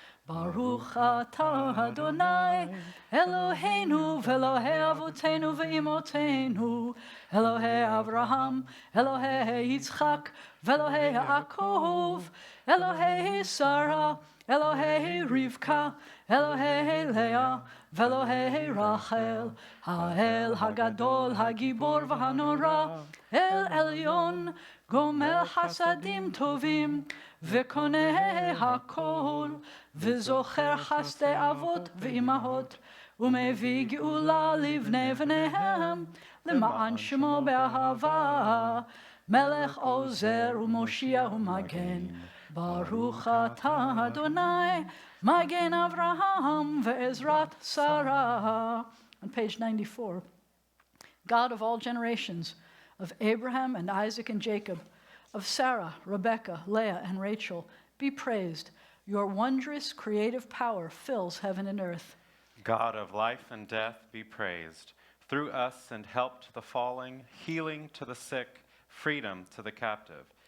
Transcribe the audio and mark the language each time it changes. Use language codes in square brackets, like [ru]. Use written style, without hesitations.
[he] Baruch atah Adonai, Eloheinu v'Elohei avotenu v'imotenu, Elohei Avraham, Elohei Yitzchak, v'Elohei Yaakov, Elohei Sara, Elohei Rivka, Elohei Leah, v'Elohei Rachel, Ha'el Hagadol, Hagibor v'Hanora, El Elyon, Gomel Hasadim Tovim, וקונה הכל, וזוכר חסדי אבות ואימהות, ומביא גאולה לבני בניהם, למען שמו באהבה, מלך עוזר ומושיע ומגן. ברוך אתה אדוני, מגן אברהם ועזרת שרה. [en] On page 94, God of all generations, of Abraham and Isaac and Jacob, of Sarah, Rebekah, Leah, and Rachel, be praised. Your wondrous creative power fills heaven and earth. God of life and death, be praised. Through us send help to the falling, healing to the sick, freedom to the captive.